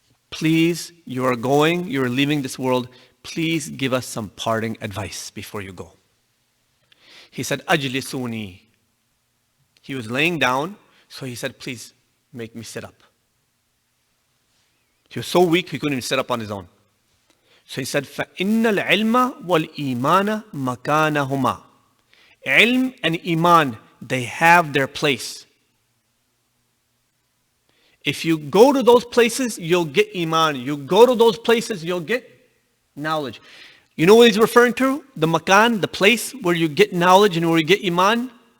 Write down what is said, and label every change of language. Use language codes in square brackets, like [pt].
[en] Please, you're leaving this world, please give us some parting advice before you go. He said, [ar] Ajlisuni. [en] He was laying down, so he said, please make me sit up. He was so weak, he couldn't even sit up on his own. So he said, [ar] فَإِنَّ الْعِلْمَ وَالْإِيمَانَ مَكَانَهُمَا. [en] Ilm and Iman, they have their place. If you go to those places, you'll get Iman. You go to those places, you'll get knowledge. You know what he's referring to? The makan, the place where you get knowledge and where you get Iman.